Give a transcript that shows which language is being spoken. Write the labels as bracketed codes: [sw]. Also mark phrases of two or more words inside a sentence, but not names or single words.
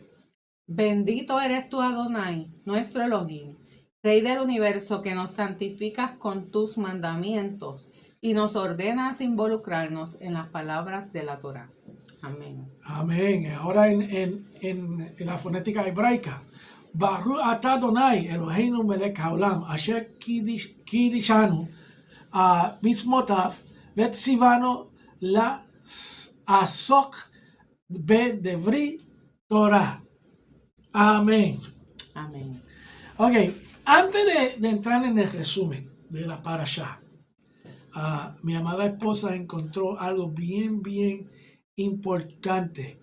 [es] Bendito eres tú, Adonai, nuestro Elohim, Rey del universo, que nos santificas con tus mandamientos y nos ordenas involucrarnos en las palabras de la Torah. Amén. Amén. Ahora en la fonética hebraica. [he] ברוך אתה אדוני אלוהינו מלך העולם אשר קדשנו במצוותיו וצונו לעסוק בדברי תורה. [es] Amén. Amén. Ok, antes de entrar en el resumen de la parashá, mi amada esposa encontró algo bien importante.